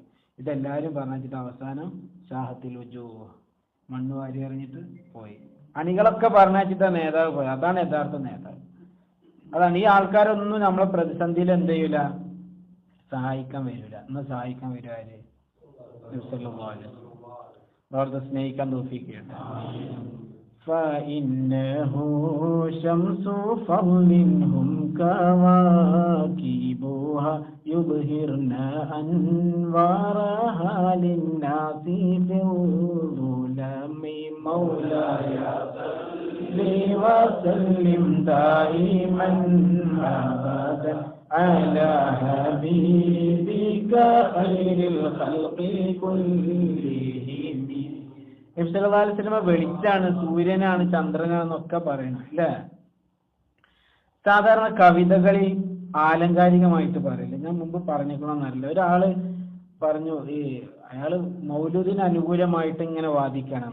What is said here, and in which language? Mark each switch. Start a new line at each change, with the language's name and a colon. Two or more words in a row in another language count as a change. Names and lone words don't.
Malayalam: ഇതെല്ലാവരും പറഞ്ഞിട്ട് അവസാനം ഷാഹത്തിൽ മണ്ണ് വാരി എറിഞ്ഞിട്ട് പോയി. അണികളൊക്കെ പറഞ്ഞിട്ടാ നേതാവ് പോയി. അതാണ് യഥാർത്ഥ നേതാവ്. അതാണ്. ഈ ആൾക്കാരൊന്നും നമ്മളെ പ്രതിസന്ധിയിൽ എന്ത് ചെയ്യൂല? സഹായിക്കാൻ വരില്ല. ഇന്ന് സഹായിക്കാൻ വരും ആര്? അവർക്ക് സ്നേഹിക്കാൻ തൗഫീഖ് ചെയ്യട്ടെ.
Arabic: فإنه شمس فضل هم كواكبها يظهرن أنوارها للناس في الظلم مولاي صل وسلم دائما أبدا على حبيبك خير الخلق كلهم.
Malayalam: നബി
Arabic: صلى الله عليه وسلم
Malayalam: വെളിച്ചാണ്, സൂര്യനാണ്, ചന്ദ്രനാണെന്നൊക്കെ പറയുന്നത് അല്ലേ? സാധാരണ കവിതകളിൽ ആലങ്കാരികമായിട്ട് പറയില്ല. ഞാൻ മുമ്പ് പറഞ്ഞേക്കണമെന്നറിയില്ല. ഒരാള് പറഞ്ഞു, അയാള് മൗലൂദിന് അനുകൂലമായിട്ട് ഇങ്ങനെ വാദിക്കാനാണ്.